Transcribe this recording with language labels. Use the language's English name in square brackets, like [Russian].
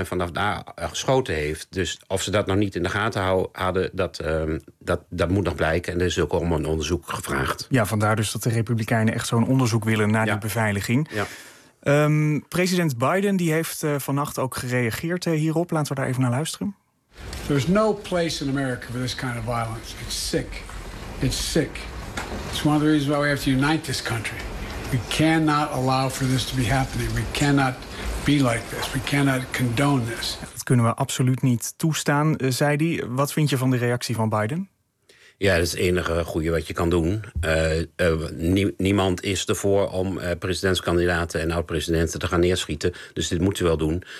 [Dutch] En vanaf daar geschoten heeft. Dus of ze dat nog niet in de gaten hadden, dat moet nog blijken. En er is ook om een onderzoek gevraagd. Ja, vandaar dus dat de Republikeinen echt zo'n onderzoek willen naar die beveiliging. Ja. President Biden die heeft vannacht ook gereageerd hierop. Laten we daar even naar luisteren. [English] There's no place in America for this kind of violence. It's sick. It's sick. It's one of the reasons why we have to unite this country. We cannot allow for this to be happening. We cannot be like this. We cannot condone this. [Dutch] Dat kunnen we absoluut niet toestaan, zei hij. Wat vind je van de reactie van Biden? Ja, dat is het enige goede wat je kan doen. Niemand is ervoor om presidentskandidaten en oud-presidenten te gaan neerschieten. Dus dit moet je wel doen.